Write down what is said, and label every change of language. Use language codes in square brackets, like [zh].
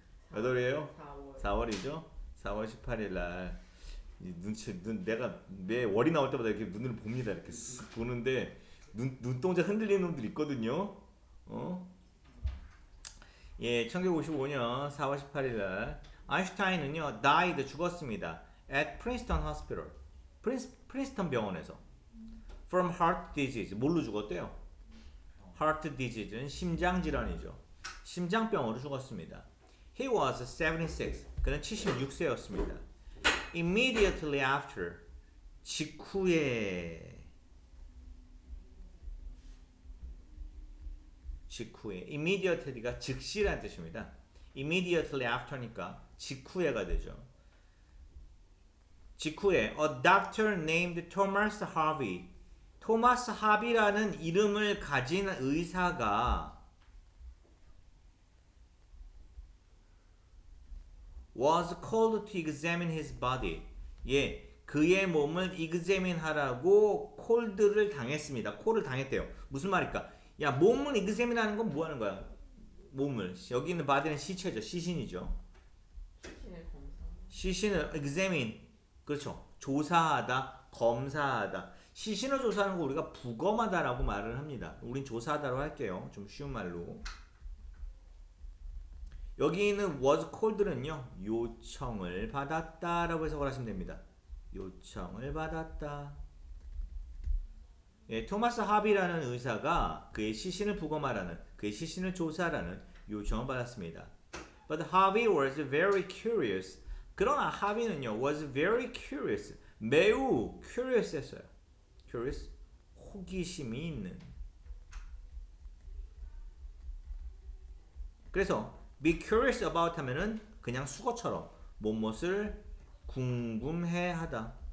[ko] 몇 월이에요? 4월이죠? 4월 18일 날 내가 매 월이 나올 때마다 이렇게 눈을 봅니다. 이렇게 쓱 보는데 눈동자 흔들리는 놈들 있거든요. 예, 1955년 4월 18일 날 아인슈타인은요 died 죽었습니다. [en] at Princeton Hospital. [ko] 프린스턴 병원에서 [en] from heart disease. [ko] 뭘로 죽었대요? heart disease는 심장 질환이죠. 심장병으로 죽었습니다. [en] He was 76. [ko] 그는 76세였습니다. [en] Immediately after. [ko] 직후에. Immediately가 즉시라는 뜻입니다. Immediately after니까 직후에가 되죠. 직후에 [en] A doctor named Thomas Harvey. [ko] 토마스 하비라는 이름을 가진 의사가 [en] was called to examine his body. [ko] 예, 그의 몸을 examine 하라고 콜드를 당했습니다. 콜을 당했대요. 무슨 말일까? 야, 몸을 examine 하는 건 뭐 하는 거야? 몸을. 여기 있는 body는 시체죠. 시신이죠. 시신의 검사. 시신을 examine. 그렇죠. 조사하다, 검사하다. 시신을 조사하는 거 우리가 부검하다라고 말을 합니다. 우린 조사하다로 할게요. 좀 쉬운 말로. 여기 있는 was called는요. 요청을 받았다라고 해석을 하시면 됩니다. 요청을 받았다. 예, 토마스 하비라는 의사가 그의 시신을 부검하라는, 그의 시신을 조사하라는 요청을 받았습니다. [en] But Harvey was very curious. [ko] 그러나 하비는요, [en] was very curious. [ko] 매우 curious 했어요. curious? 호기심이 있는. 그래서 be curious about 하면은 그냥 수거처럼 무엇을 궁금해하다.